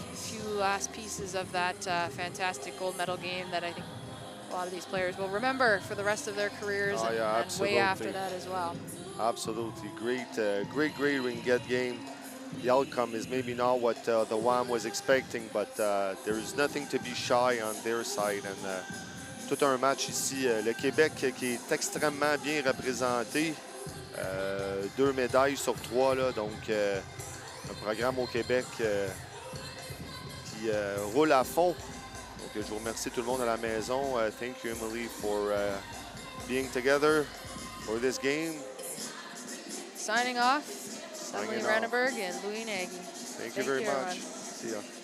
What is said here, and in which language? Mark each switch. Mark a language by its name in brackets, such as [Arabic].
[English] A few last pieces of that fantastic gold medal game that I think a lot of these players will remember for the rest of their careers and way after that as well. Absolutely. Great Ringette game. The outcome is maybe not what the WAM was expecting, but there is nothing to be shy on their side. [French] And tout un match ici. Le Québec qui est extrêmement bien représenté. 2 médailles sur 3, là, donc un programme au Québec qui roule à fond. Donc je vous remercie tout le monde à la maison. [English] Thank you, Emily, for being together for this game. Signing off, Emily Ranneberg and Louis Nagy. Thank you very much. See ya.